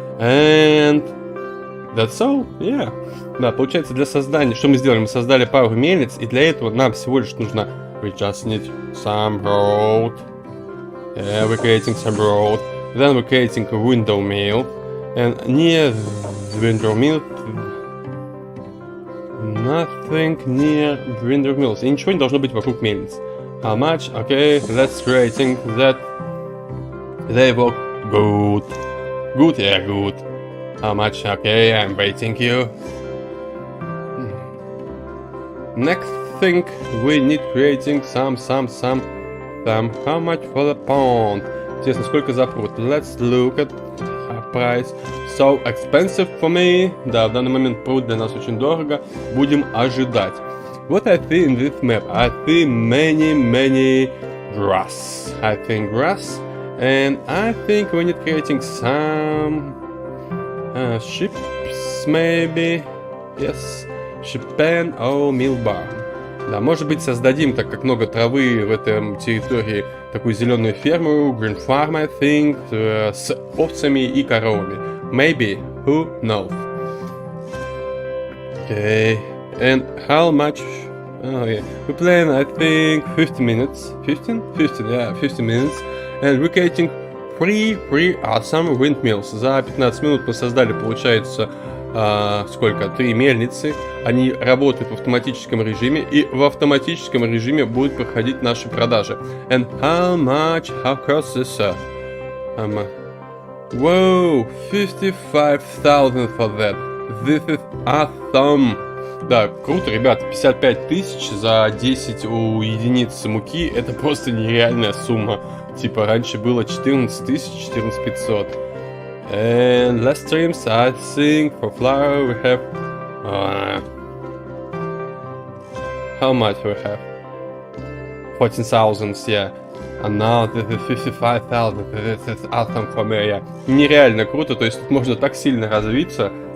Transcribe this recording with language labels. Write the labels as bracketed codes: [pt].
[en] And that's all, yeah. [ru] Да, получается, для создания, что мы сделали? Мы создали пару мельниц, и для этого нам всего лишь нужно [en] we just need some road. Yeah, we're creating some road. Then we're creating a window mill. And near the window mill, nothing near window mills. [ru] И ничего не должно быть вокруг мельниц. [en] How much? Okay, let's creating that. They work good. Good, yeah, good. How much? Okay, I'm waiting you. Next thing, we need creating some. How much for the pond? [ru] Интересно, сколько за пруд? [en] Let's look at price. So expensive for me. [ru] Да, в данный момент пруд для нас очень дорого. Будем ожидать. [en] What I see in this map? I see many grass. I think grass. And I think we need creating some ships, maybe. Yes. Sheep pen or mill barn. [ru] Да, может быть, создадим, так как много травы в этом территории, такую зеленую ферму, [en] green farm, I think, [ru] с овцами и коровами. [en] Maybe, who knows? Okay, and how much? Oh yeah, we plan, I think, 50 minutes. 15? 15, yeah, 50 minutes. And we're creating 3 awesome windmills. [ru] За 15 минут мы создали, получается, сколько? 3 мельницы. Они работают в автоматическом режиме, и в автоматическом режиме будут проходить наши продажи. [en] And how much? How cost this? Wow, 55,000 for that. This is awesome. [ru] Да, круто, ребят, 55 тысяч за 10 единиц муки, это просто нереальная сумма. Типа, раньше было 14 тысяч, 14 500. [en] And last streams, I think, for flour we have... how much we have? 14,000, yeah. And now this is 55,000, this is awesome for me. [ru] Нереально круто, то есть тут можно так сильно развиться.